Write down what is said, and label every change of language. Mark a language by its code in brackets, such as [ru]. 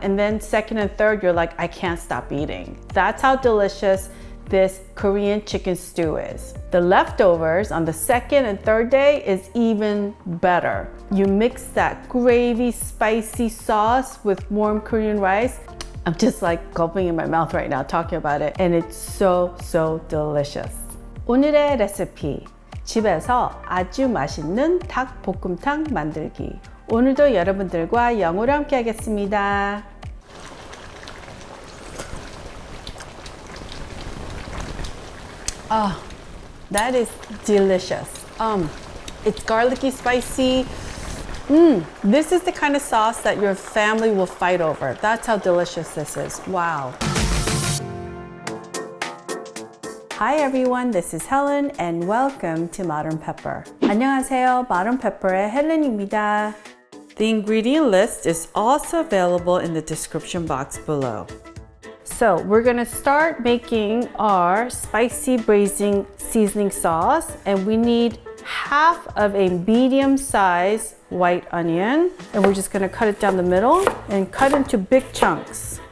[en] And then second and third, you're like, I can't stop eating. That's how delicious this Korean chicken stew is. The leftovers on the second and third day is even better. You mix that gravy, spicy sauce with warm Korean rice. I'm just like gulping in my mouth right now talking about it. And it's so, so delicious. [ko] 오늘의 레시피. 집에서 아주 맛있는 닭볶음탕 만들기. 오늘도 여러분들과 영어로 함께 하겠습니다. [en] Oh, that is delicious. It's garlicky, spicy. This is the kind of sauce that your family will fight over. That's how delicious this is. Wow. Hi everyone, this is Helen and welcome to Modern Pepper. [ko] 안녕하세요, Modern Pepper의 헬렌입니다. [en] The ingredient list is also available in the description box below. So we're gonna start making our spicy braising seasoning sauce, and we need half of a medium-sized white onion, and we're just gonna cut it down the middle and cut into big chunks.